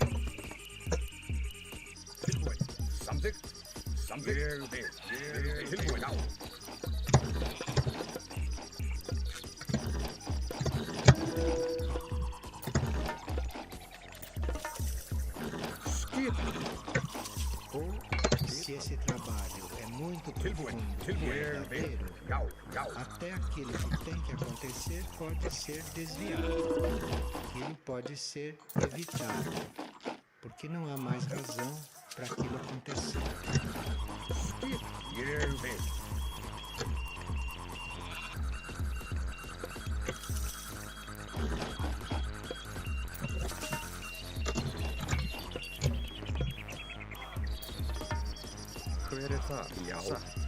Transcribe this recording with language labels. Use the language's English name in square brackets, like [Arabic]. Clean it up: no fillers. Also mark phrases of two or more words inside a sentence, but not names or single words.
[Icelandic] Tilbúin. Samþykkt. Samþykkt. Tilbúin. Já. Skip. [Portuguese] Se esse trabalho é muito [Icelandic] Tilbúin. [Portuguese] profundo e [Icelandic] Tilbúin. [Portuguese] verdadeiro, [Icelandic] Já. Já. [Portuguese] até aquilo que tem que acontecer pode ser desviado. Aquilo pode ser evitado. Porque não há mais razão para aquilo acontecer. [Icelandic] Skip. Ég vil. Hver er það? Já. Satt.